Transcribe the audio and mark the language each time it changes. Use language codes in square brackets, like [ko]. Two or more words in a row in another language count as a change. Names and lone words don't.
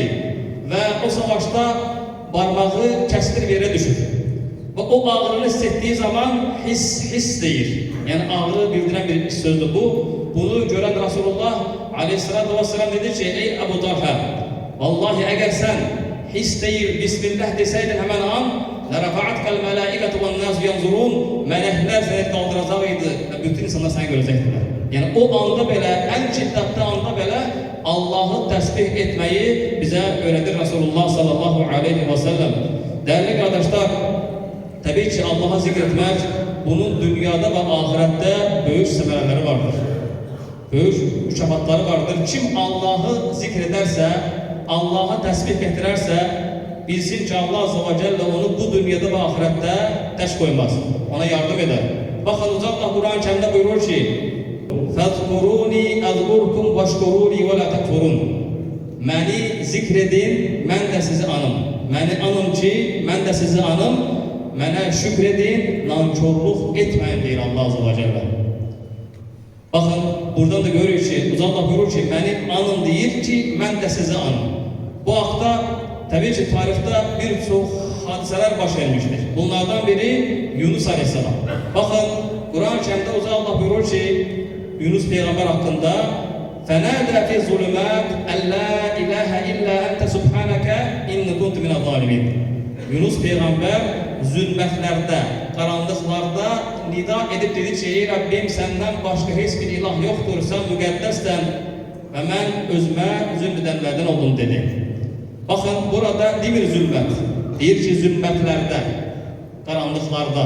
[tr] Ve o savaşta parmağı kesilir bir yere düşür. Ve o ağrını hissettiği zaman his deyir. Yani ağrı bildiren bir sözdür bu. Bunu gören Resulullah [ar] عليه الصلاة والسلام [tr] dedi ki, ey Ebu Talha, vallahi eğer sen his değil, Bismillah deseydin hemen an, [ar] لَرَفَعَتْكَ الْمَلَائِكَةُ وَالنَّاسُ يَنْظُرُونَ [tr] Melekler seni kaldıracağıydı ve bütün insanlar seni görecektiler. Yani o anda böyle, en şiddetli anda böyle Allah'ı tesbih etmeyi bize öğretir Resulullah [ar] صلى الله عليه وسلم. [tr] Değerli kardeşler, tabii ki Allah'a zikretmek, bunun dünyada ve ahirette büyük semerleri vardır. Büyük mükafatları vardır. Kim Allah'ı zikrederse, Allah'a tesbih getirerse, bilsin ki [ar] الله عز وجل [tr] onu bu dünyada ve ahirette teş koymaz. Ona yardım eder. Bakın Allah Kur'an-ı Kerim'de buyurur ki [ar] فَذْكُرُونِي اَذْكُرْكُمْ وَاشْكُرُونِي وَلَا تَكْفُرُونَ [az] Məni zikredin, mən də sizi anım. Məni anım ki, mən də sizi anım. Mənə şükredin, nankörlük etməyin deyir [ar] الله عز وجل. [tr] Bakın buradan da görürüz ki Uca Allah buyurur ki, [az] mənim anım deyir ki, mən də sizə anım. Bu haqda təbii ki, tarixdə bir çox hadisələr baş vermişdir. Bunlardan biri Yunus Aleyhisselam. Baxın, Quran-ı Kərimdə Uca Allah buyurur ki, Yunus Peyğəmbər haqqında [ar] فَنَادَى فِي الظُّلُمَاتِ أَنْ لَا إِلَٰهَ إِلَّا أَنْتَ سُبْحَانَكَ إِنِّي كُنْتُ مِنَ الظَّالِمِينَ. [az] Yunus Peyğəmbər zülmətlərdə, qaranlıqlarda nida edib dedi ki, ey Rabbim, səndən başqa heç bir ilah yoxdur, sən müqəddəssən və mən özümə zülm edənlərdən oldum dedi. Baxın, burada demir zülmət, deyir ki, zülmətlərdə, qaranlıqlarda.